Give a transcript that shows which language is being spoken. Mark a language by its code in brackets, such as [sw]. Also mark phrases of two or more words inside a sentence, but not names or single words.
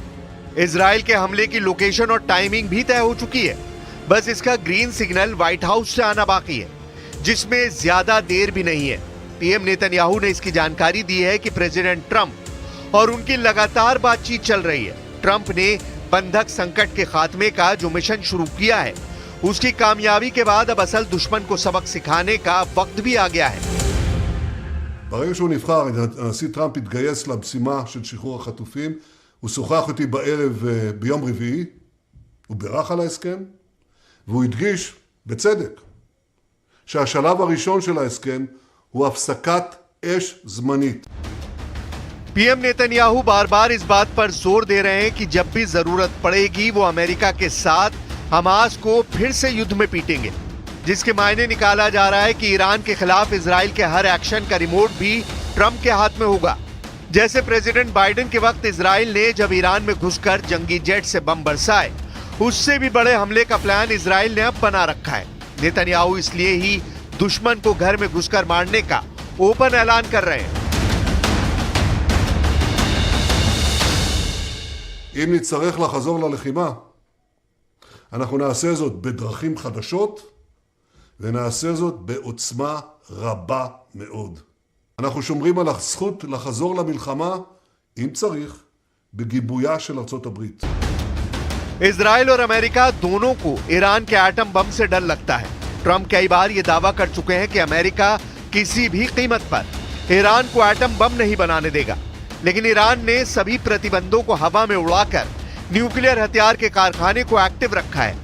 [hi] इजराइल के हमले की लोकेशन और टाइमिंग भी तय हो चुकी है, बस इसका [en] green signal [hi] व्हाइट हाउस से आना बाकी है, जिसमें ज्यादा देर भी नहीं है। पीएम नेतन्याहू ने इसकी जानकारी दी है कि प्रेसिडेंट ट्रंप और उनकी लगातार बातचीत चल रही है। ट्रंप ने बंधक संकट के खात्मे का जो मिशन शुरू किया है, उसकी कामयाबी के बाद अब असल दुश्मन को सबक सिखाने का वक्त भी आ गया है। [he] ברגע שהוא נבחר, הנשיא טראמפ התגייס למשימה של שחרור החטופים. הוא שוחח איתי בערב ביום רביעי, הוא בירך על ההסכם, והוא הדגיש, בצדק, שהשלב הראשון של ההסכם הוא הפסקת אש זמנית. [hi] पीएम नेतन्याहू बार बार इस बात पर जोर दे रहे हैं कि जब भी जरूरत पड़ेगी वो अमेरिका के साथ हमास को फिर से युद्ध में पीटेंगे, जिसके मायने निकाला जा रहा है कि ईरान के खिलाफ इजराइल के हर एक्शन का रिमोट भी ट्रंप के हाथ में होगा। जैसे प्रेसिडेंट बाइडेन के वक्त इजराइल ने जब ईरान में घुसकर जंगी जेट से बम बरसाए, उससे भी बड़े हमले का प्लान इजराइल ने अब बना रखा है। नेतन्याहू इसलिए ही दुश्मन को घर में घुसकर मारने का ओपन ऐलान कर रहे हैं। [he] אם נצטרך לחזור ללחימה, אנחנו נעשה זאת בדרכים חדשות, ונעשה זאת בעוצמה רבה מאוד. אנחנו שומרים על הזכות לחזור למלחמה, אם צריך, בגיבויה של ארצות הברית. [hi] इजराइल और अमेरिका दोनों को ईरान के एटम बम से डर लगता है। ट्रंप कई बार ये दावा कर चुके हैं कि अमेरिका किसी भी कीमत पर ईरान को एटम बम नहीं बनाने देगा, लेकिन ईरान ने सभी प्रतिबंधों को हवा में उड़ाकर न्यूक्लियर हथियार के कारखाने को एक्टिव रखा है।